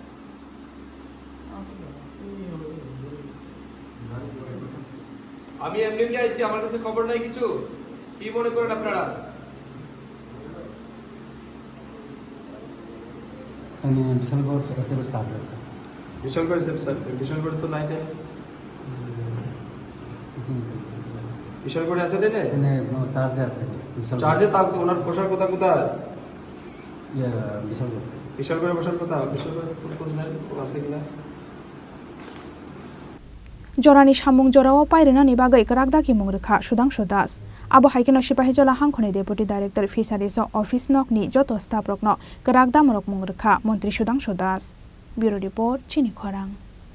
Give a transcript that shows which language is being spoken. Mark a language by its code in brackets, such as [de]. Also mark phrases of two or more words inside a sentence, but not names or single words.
[bn] আমি এমনি আইছি আমার কাছে খবর নাই কিছু কি মনে করেন আপনারা বিশালগড় তো নাই তাই বিশালগড়ে আছে দেনে চার্জে আছে চার্জে থাকতো ওনার পোশাক কোথায় বিশালগড়ে পোশাক বিশালগড়ে কোন আছে কিনা [trp] Jorani Shamung Jorao Pairenani Bagai Karakdaki Mungrekha Sudangshu Abo Haikino Sepahijala Hangkhorni [en] Deputy Director Fisheries Office [trp] Nokni Joto Staff Rokno Karakda Morok Mungrekha Mantri Sudangshu [en] Bureau Report [trp] Chini Khorang